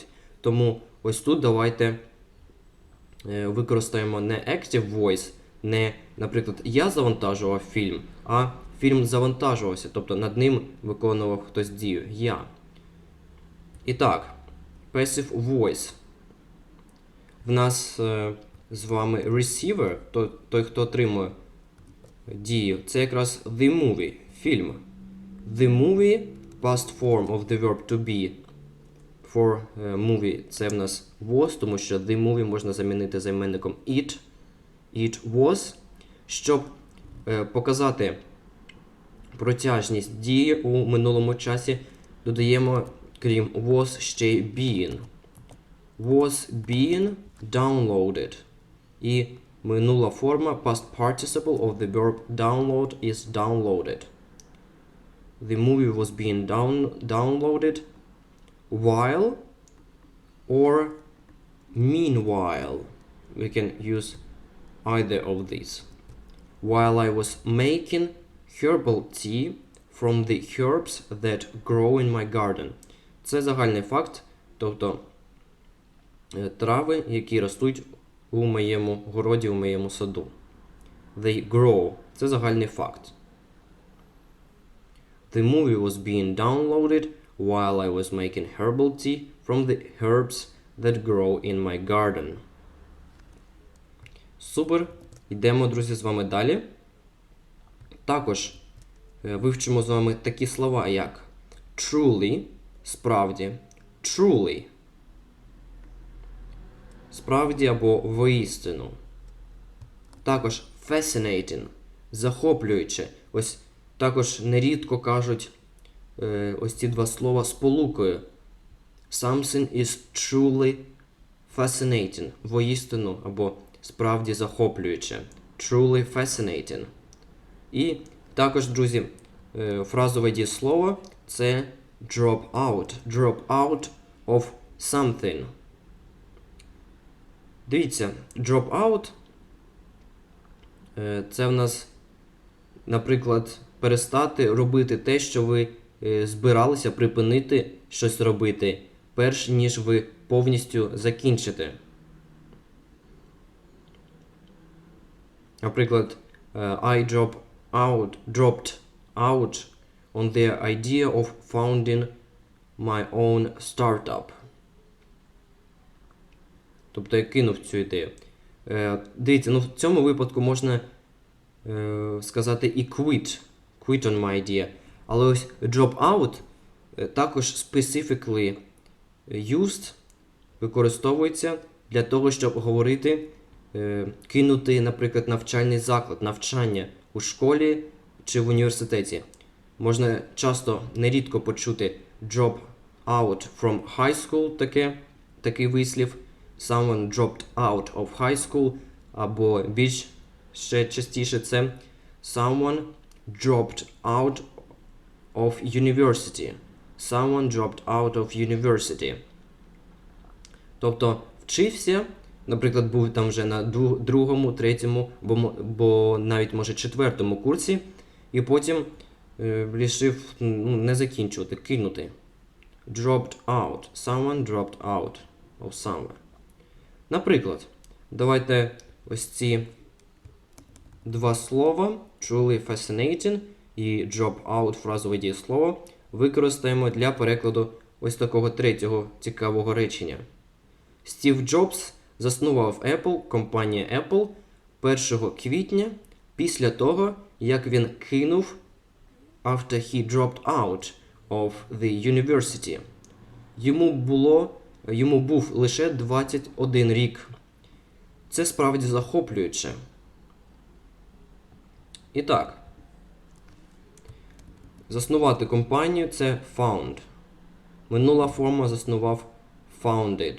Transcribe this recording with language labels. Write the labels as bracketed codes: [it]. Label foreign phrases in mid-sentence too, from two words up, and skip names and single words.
[uk] Тому ось тут давайте використаємо не [en] active voice, [uk] не, наприклад, я завантажував фільм, а фільм завантажувався, тобто над ним виконував хтось дію, я. І так, [en] passive voice. [uk] В нас з вами receiver, той, хто отримує дію, це якраз [en] the movie, [uk] фільм. [en] The movie, past form of the verb to be. For movie [uk] це в нас was, тому що [en] the movie [uk] можна замінити займенником it. [en] It was. [uk] Щоб показати протяжність дії у минулому часі, додаємо, крім was, ще й been. [en] Was being downloaded. [uk] І минула форма [en] past participle of the verb download is downloaded. The movie was being downloaded while or meanwhile. We can use either of these. While I was making herbal tea from the herbs that grow in my garden. [uk] Це загальний факт, тобто трави, які ростуть у моєму городі, у моєму саду. [en] They grow. [uk] Це загальний факт. The movie was being downloaded while I was making herbal tea from the herbs that grow in my garden. Супер. Йдемо, друзі, з вами далі. Також вивчимо з вами такі слова, як truly, справді, truly, справді або воістину. Також fascinating, захоплююче. Ось також нерідко кажуть ось ці два слова сполукою. [en] Something is truly fascinating, [uk] воістину або справді захоплююче. [en] Truly fascinating. [uk] І також, друзі, фразове дієслово – це [en] drop out. Drop out of something. [uk] Дивіться, [en] drop out – [uk] це в нас, наприклад, перестати робити те, що ви збиралися припинити щось робити, перш ніж ви повністю закінчите. Наприклад, [en] I dropped out on the idea of founding my own startup. [uk] Тобто я кинув цю ідею. Дивіться, ну в цьому випадку можна сказати і [en] quit on my idea. [uk] Але ось [en] drop out також specifically used, [uk] використовується для того, щоб говорити кинути, наприклад, навчальний заклад, навчання у школі чи в університеті. Можна часто, нерідко почути [en] drop out from high school, [uk] такий вислів. [en] Someone dropped out of high school, [uk] або більш ще частіше це [en] someone dropped out of university. Someone dropped out of university. [uk] Тобто вчився, наприклад, був там вже на другому, третьому, бо навіть, може, четвертому курсі, і потім вирішив не закінчувати, кинути. [en] Dropped out. Someone dropped out of somewhere. [uk] Наприклад, давайте ось ці два слова, [en] truly fascinating і drop out, [uk] фразове дієслово, використаємо для перекладу ось такого третього цікавого речення. Стів Джобс заснував Apple, компанія Apple, 1 квітня після того, як він кинув [en] after he dropped out of the university. [uk] Йому був лише 21 рік. Це справді захоплююче. І так, заснувати компанію – це found. Минула форма заснував founded.